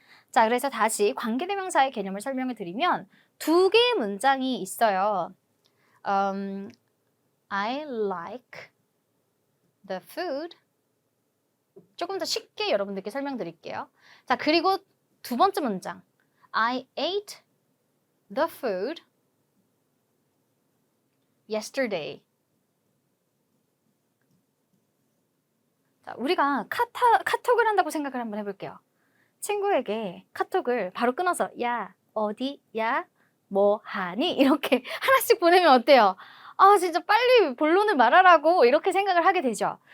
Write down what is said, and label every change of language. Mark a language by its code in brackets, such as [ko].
[ko] 자, 그래서 다시 관계대명사의 개념을 설명을 드리면 두 개의 문장이 있어요. [en] I like the food. [ko] 조금 더 쉽게 여러분들께 설명드릴게요. 자, 그리고 두 번째 문장. [en] I ate the food yesterday. [ko] 자, 우리가 카톡을 한다고 생각을 한번 해볼게요. 친구에게 카톡을 바로 끊어서 야, 어디, 야, 뭐 하니? 이렇게 하나씩 보내면 어때요? 아, 진짜 빨리 본론을 말하라고 이렇게 생각을 하게 되죠.